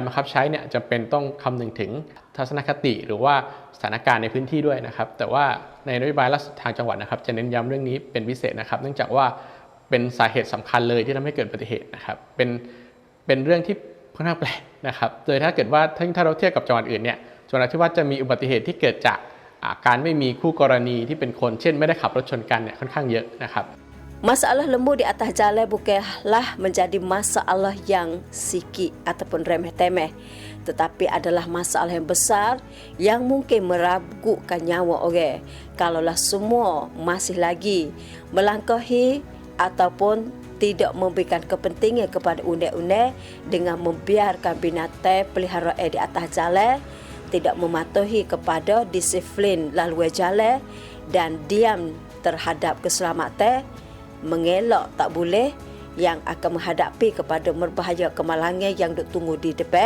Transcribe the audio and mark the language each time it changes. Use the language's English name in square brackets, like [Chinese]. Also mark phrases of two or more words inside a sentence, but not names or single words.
[Thai] บังคับใช้เนี่ยจำเป็นต้องคำนึงถึงทัศนคติหรือว่าสถานการณ์ในพื้นที่ด้วยนะครับแต่ว่าในนโยบายล่าสุดทางจังหวัดนะครับจะเน้นย้ำเรื่องนี้เป็นพิเศษนะครับเนื่องจากว่าเป็นสาเหตุสำคัญเลยที่ทำให้เกิดอุบัติเหตุนะครับเป็นเรื่องที่ค่อนข้างแปลกนะครับโดยถ้าเกิดว่าถ้าเราเทียบกับจังหวัดอื่นเนี่ยจังหวัดนราธิวาสจะมีอุบัติเหตุที่เกิดจากการไม่มีคู่กรณีที่เป็นคนเช่นไม่ได้ขับรถชนกันเนี่ยค่อนข้างเยอะนะครับ [Malay] Masalah lembu di atas jalan bukanlah menjadi masalah yang sikit ataupun remeh-temeh, tetapi adalah masalah yang besar yang mungkin meragukan nyawa orang. Kalaulah semua masih lagi melangkahi ataupun tidak memberikan kepentingan kepada undang-undang dengan membiarkan binatang peliharaan di atas jalan, tidak mematuhi kepada disiplin laluan jalan dan diam terhadap keselamatan, mengelak tak boleh yang akan menghadapi kepada merbahaya kemalangan yang duk tunggu di depan.